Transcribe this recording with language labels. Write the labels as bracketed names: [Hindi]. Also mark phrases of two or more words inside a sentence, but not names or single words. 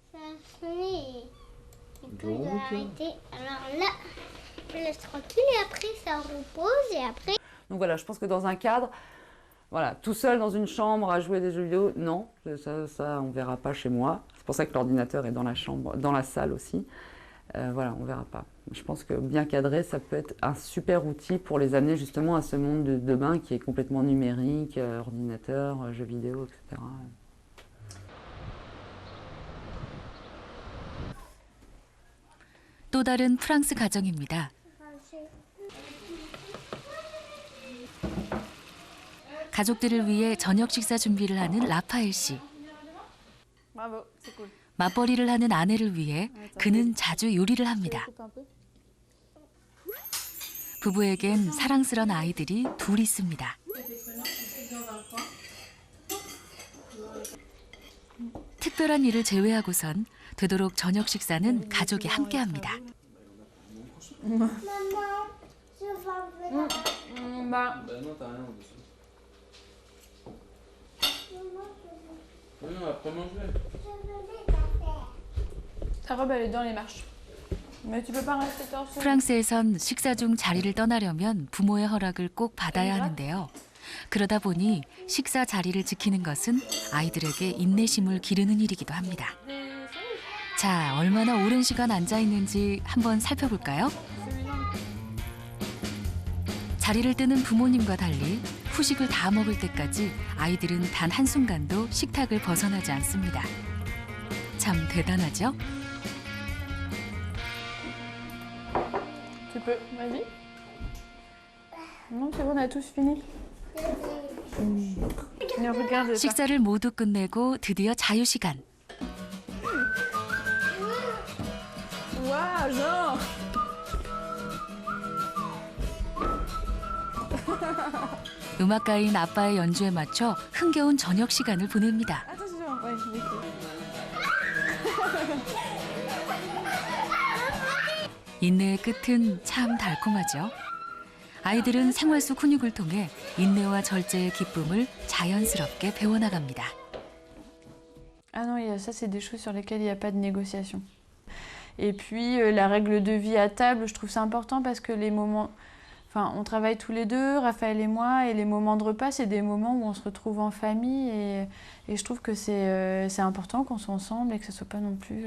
[French] Donc voilà, je pense que dans un cadre, voilà, tout seul dans une chambre à jouer des jeux vidéo, non, ça on verra pas chez moi. C'est pour ça que l'ordinateur est dans la chambre, dans la salle aussi. Voilà, on verra pas. Je pense que bien cadré, ça peut être un super outil pour les amener justement à ce monde de demain qui est complètement numérique, ordinateur, jeux vidéo, etc. [Korean] 또 다른 프랑스 가정입니다. 가족들을 위해 저녁 식사 준비를 하는 라파엘 씨. [French] Bravo, c'est cool. [Korean] 맞벌이를 하는 아내를 위해 그는 자주 요리를 합니다. 부부에겐 사랑스런 아이들이 둘 있습니다. 특별한 일을 제외하고선 되도록 저녁 식사는 가족이 함께합니다. [French] Maman, je vais venir. Bah, non, t'as rien au-dessus. Oui, non, après manger. ta robe elle est dans les marches. Mais tu peux pas rester torse nu. [Korean] 프랑스에선 식사 중 자리를 떠나려면 부모의 허락을 꼭 받아야 하는데요. 그러다 보니 식사 자리를 지키는 것은 아이들에게 인내심을 기르는 일이기도 합니다. 자, 얼마나 오랜 시간 앉아 있는지 한번 살펴볼까요? 자리를 뜨는 부모님과 달리 후식을 다 먹을 때까지 아이들은 단 한순간도 식탁을 벗어나지 않습니다. 참 대단하죠? [French] Tu peux, vas-y. Non, c'est bon, on a tous fini. Mais regarde pas. [Korean] 식사를 모두 끝내고 드디어 자유시간. [French] Waouh, genre. [Korean] 음악가인 아빠의 연주에 맞춰 흥겨운 저녁 시간을 보냅니다. [French] Attention, ouais, oui. [Korean] 인내의 끝은 참 달콤하죠. 아이들은 생활 속 훈육을 통해 인내와 절제의 기쁨을 자연스럽게 배워나갑니다. [French] Ah non, ça c'est des choses sur lesquelles il n'y a pas de négociation. Et puis la règle de vie à table, je trouve ça important parce que les moments... Enfin, on travaille tous les deux, Raphaël et moi, et les moments de repas, c'est des moments où on se retrouve en famille et je trouve que c'est important qu'on soit ensemble et que ce ne soit pas non plus...